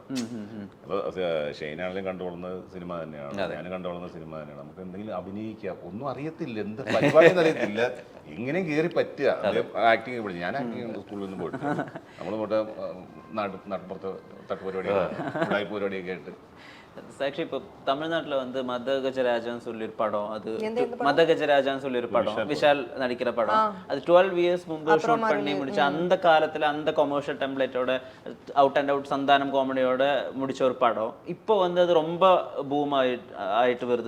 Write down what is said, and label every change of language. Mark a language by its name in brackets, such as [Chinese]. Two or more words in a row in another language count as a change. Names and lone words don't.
[Malayalam] അപ്പോൾ ഷെയ്നാണെങ്കിലും കണ്ടുകൊള്ളുന്ന സിനിമ തന്നെയാണ്, ഞാൻ കണ്ടുകൊള്ളുന്ന സിനിമ തന്നെയാണ്. നമുക്ക് എന്തെങ്കിലും അഭിനയിക്കുക, ഒന്നും അറിയത്തില്ല, എന്ത് പരിപാടിയെന്ന് അറിയത്തില്ല, ഇങ്ങനെ കയറി പറ്റുക. ആക്ടിങ് പഠിച്ചു, ഞാൻ ആക്ടിങ് സ്കൂളിൽ നിന്ന് പോയിട്ട് നമ്മൾ പോട്ടെ നാട്ടുപുറത്ത് തട്ടുപരിപാടിയൊക്കെ പരിപാടിയൊക്കെ ആയിട്ട്. [Tamil] സാക്ഷി இப்போ தமிழ்நாட்டில் வந்து மதகஜராஜான்னு சொல்லி ஒரு படம், அது மதகஜராஜான்னு சொல்லி ஒரு படம், விஷால் நடிக்கிற படம். அது 12 இயர்ஸ் முன்பு ஷூட் பண்ணி முடிச்ச அந்த காலத்தில் அந்த கொமர்ஷியல் டெம்ப்ளேட்டோட [English] out and out [Tamil] சந்தானம் காமெடியோட முடிச்ச ஒரு படம். இப்போ வந்து அது ரொம்ப பூம் ஆயிட்டு வருது.